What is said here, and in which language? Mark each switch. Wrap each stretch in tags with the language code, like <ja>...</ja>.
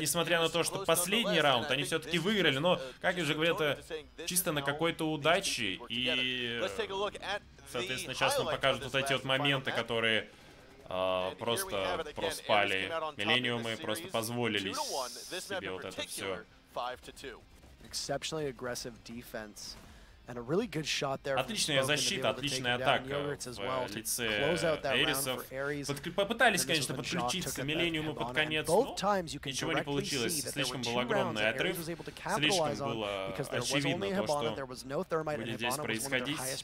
<ru>Несмотря на то, что последний раунд они все-таки выиграли, но, как я уже говорил, это чисто на какой-то удаче. И, соответственно, сейчас нам покажут вот эти вот моменты, которые просто проспали Millenium и просто позволили себе вот это все.</ru> <en>Exceptionally aggressive defense.</en> <ru>Отличная защита, отличная атака в лице Эрисов. Попытались, конечно, подключиться Millenium под конец, но ничего не получилось. Слишком был огромный отрыв, слишком было очевидно то, что будет здесь происходить.</ru>